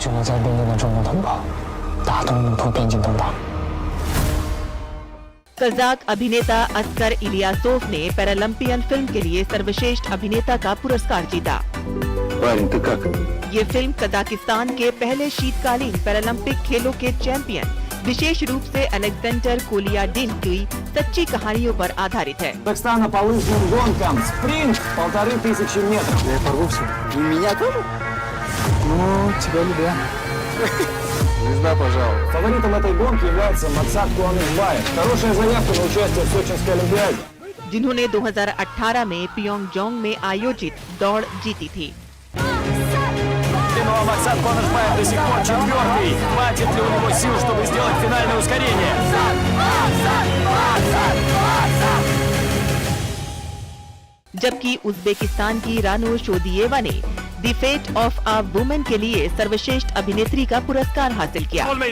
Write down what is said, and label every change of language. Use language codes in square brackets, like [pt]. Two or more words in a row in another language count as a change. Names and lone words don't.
[hi] कजाक अभिनेता अस्कर इलियासोव ने पैरालंपियन फिल्म के लिए सर्वश्रेष्ठ अभिनेता का पुरस्कार जीता. ये फिल्म कजाकिस्तान के पहले शीतकालीन पैरालंपिक खेलों के चैंपियन विशेष रूप से अलेक्जेंडर कोलियाडिन की सच्ची कहानियों पर आधारित है. [ru] Казахстана по лыжным гонкам. Спринт 1500 метров. Я порвался. И меня тоже? Ну, тебя любя. Звезда, пожалуйста. Фаворитом этой гонки является Максат Куанышбаев. Хорошая заявка на участие в Сочинской Олимпиаде. [hi] जिन्होंने 2018 में पियोंगयांग में आयोजित दौड़ जीती थी. [ru] Ну а Максат Куанышбаев до сих пор четвертый. Хватит ли у него сил, чтобы сделать финальное ускорение? [hi] जबकि उज्बेकिस्तान की रानो शोदियेवा ने द फेट ऑफ अ वुमन के लिए सर्वश्रेष्ठ अभिनेत्री का पुरस्कार हासिल किया.